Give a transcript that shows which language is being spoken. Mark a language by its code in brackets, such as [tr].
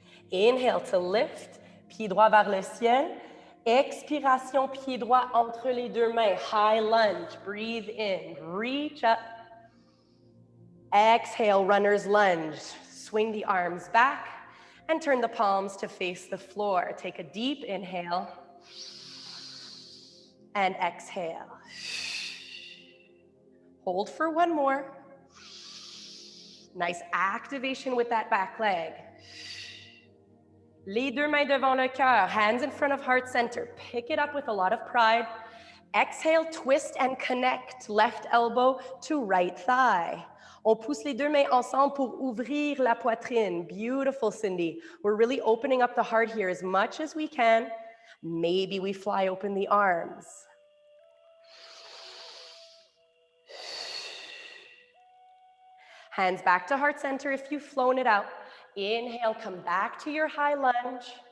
[en] Inhale to lift, [fr] pied droit vers le ciel. Expiration, pied droit entre les deux mains. [en] High lunge, breathe in, reach up. Exhale, runner's lunge. Swing the arms back and turn the palms to face the floor. Take a deep inhale and exhale. Hold for 1 more. Nice activation with that back leg. [fr] Les deux mains devant le cœur, [en] hands in front of heart center. Pick it up with a lot of pride. Exhale, twist and connect. Left elbow to right thigh. [fr] On pousse les deux mains ensemble pour ouvrir la poitrine. [en] Beautiful, Cindy. We're really opening up the heart here as much as we can. Maybe we fly open the arms. Hands back to heart center if you've flown it out. Inhale, come back to your high lunge.